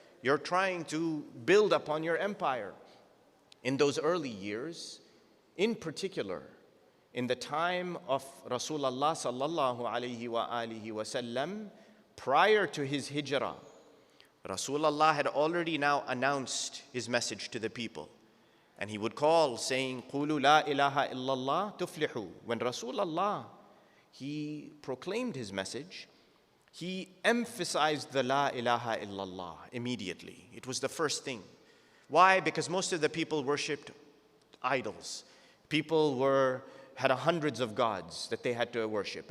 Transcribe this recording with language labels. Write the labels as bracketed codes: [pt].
[en] You're trying to build upon your empire. In those early years, in particular, in the time of Rasulullah sallallahu alayhi wa alihi wa sallam, prior to his hijrah, Rasulullah had already now announced his message to the people. And he would call saying, [ar] قُولُوا لَا إِلَهَ إِلَّا اللَّهِ تُفْلِحُوا. [en] When Rasulullah, he proclaimed his message, he emphasized the La ilaha illallah immediately. It was the first thing. Why? Because most of the people worshipped idols. People had hundreds of gods that they had to worship.